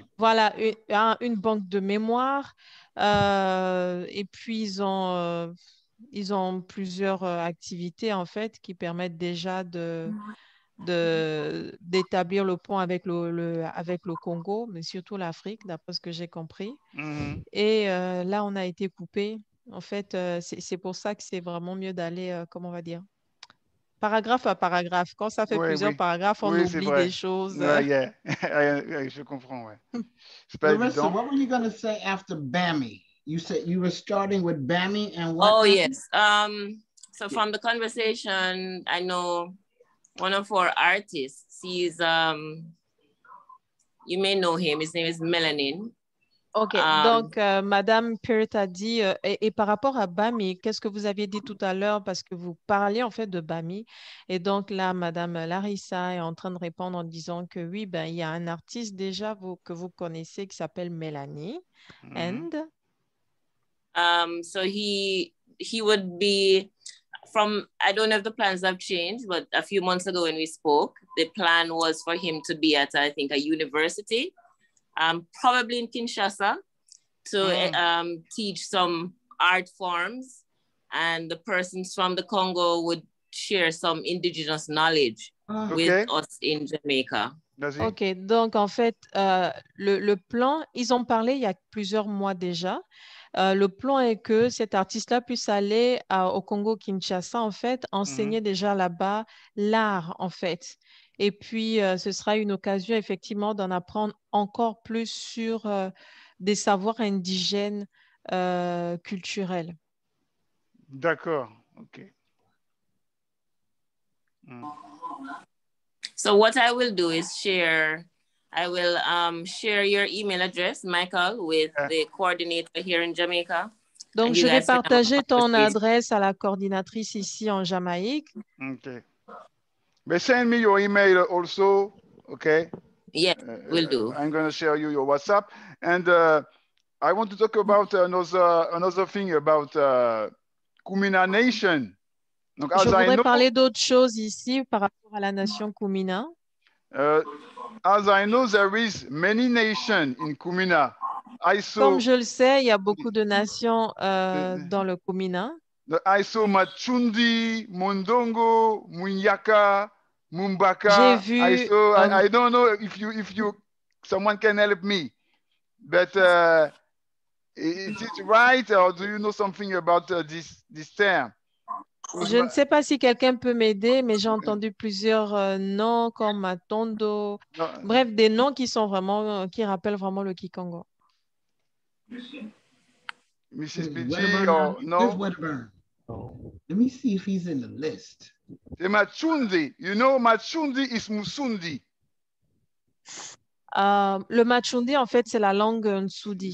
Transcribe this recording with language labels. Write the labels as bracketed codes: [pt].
[fr] Voilà, une banque de mémoire. Et puis, ils ont plusieurs activités, en fait, qui permettent déjà d'établir le pont avec le Congo, mais surtout l'Afrique, d'après ce que j'ai compris. Et là, on a été coupé. En fait, c'est pour ça que c'est vraiment mieux d'aller, comment on va dire, paragraphe à paragraphe. Quand ça fait plusieurs paragraphes, on oublie des choses. Je comprends, ouais. C'est pas Larissa, évident. [en] what were you going to say after BAMI? You said you were starting with BAMI and what? Oh, yes. So from the conversation, I know one of our artists, he's, you may know him, his name is Melanin. [fr] Ok, donc Madame Peart a dit, et par rapport à BAMI, qu'est-ce que vous aviez dit tout à l'heure, parce que vous parliez en fait de BAMI, et donc là, Madame Larissa est en train de répondre en disant que oui, ben, il y a un artiste déjà que vous connaissez qui s'appelle Mélanie, [en] and? So he would be from, I don't know if the plans have changed, but a few months ago when we spoke, the plan was for him to be at, I think, a university. Probably in Kinshasa, to teach some art forms, and the persons from the Congo would share some indigenous knowledge with us in Jamaica. [fr] Ok, donc en fait, le plan, ils ont parlé il y a plusieurs mois déjà. Le plan est que cet artiste-là puisse aller au Congo-Kinshasa, en fait, enseigner déjà là-bas l'art, en fait. Et puis, ce sera une occasion, effectivement, d'en apprendre encore plus sur des savoirs indigènes culturels. D'accord, OK. [en] So what I will do is share your email address, Michael, with the coordinator here in Jamaica. [fr] Donc, je vais partager ton adresse à la coordinatrice ici en Jamaïque. [en] OK. But send me your email also, okay? Yeah, will do. I'm going to share you your WhatsApp. And I want to talk about another thing about Kumina Nation. [fr] Donc, je voudrais parler d'autre chose ici par rapport à la nation Kumina. [en] As I know, there is many nations in Kumina. [fr] Comme je le sais, il y a beaucoup de nations dans le Kumina. [en] I saw Machundi, Mondongo, Munyaka, Mumbaka. [fr] J'ai vu. [en] I don't know if someone can help me, but is it right, or do you know something about this term? [fr] Je ne sais pas si quelqu'un peut m'aider, mais j'ai entendu plusieurs noms comme Matondo. Bref, des noms qui rappellent vraiment le Kikongo. [en] Mrs. PG or no? Let me see if he's in the list. The Machundi, you know, Machundi is Musundi. [fr] Le Machundi, en fait, c'est la langue Nsudi.